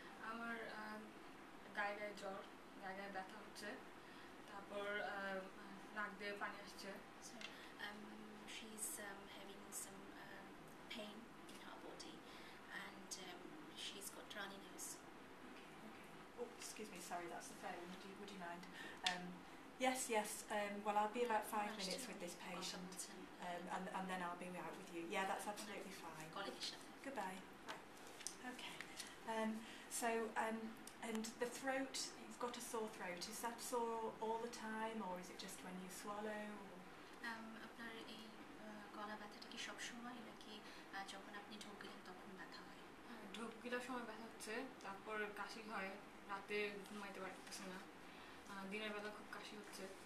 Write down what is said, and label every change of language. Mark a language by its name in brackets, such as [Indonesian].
[Bangla] আমার গায়ে জ্বর, গায়ে ব্যথা হচ্ছে, তারপর নাক দিয়ে পানি আসছে। [English] So she's having some pain in her body and she's got runny nose. Okay. Oh, excuse me, sorry, that's the phone. Would you mind? Yes. Well, I'll be about 5 minutes with this patient, and then I'll be out with you. Yeah, that's absolutely fine. Goodbye. Okay. And the throat, you've got a sore throat. Is that sore all the time, or is it just when you swallow? [Bangla] আপনার এই গলা ব্যথাটা কি সব সময়, নাকি যখন আপনি ঢোক গেলেন তখন ব্যথা হয়? ঢোক গিলার সময় ব্যথা হচ্ছে, তারপর কাশি হয়, রাতে ঘুমাইতে পারতেছে না, দিনের বেলা খুব কাশি হচ্ছে।